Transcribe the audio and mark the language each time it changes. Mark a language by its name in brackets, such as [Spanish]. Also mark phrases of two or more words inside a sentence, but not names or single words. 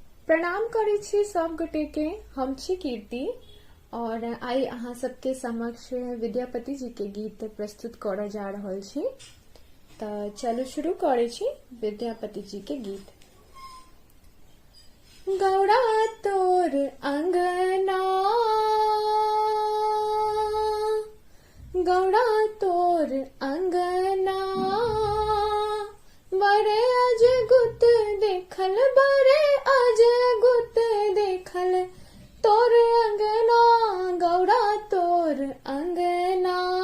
[Maithili] प्रणाम करै छी सब गोटे के। हम छी कीर्ति और आई अहाँ सबके समक्ष विद्यापति जी के गीत प्रस्तुत करऽ जा रहल छी। तो चलो शुरू करै छी विद्यापति जी के गीत। गौड़ा तोर अंगना, गौड़ा तोर अंगना, बड़े अजगुत देखल, बड़े अजगुत देखल, तोर अंगना, गौड़ा तोर अंगना,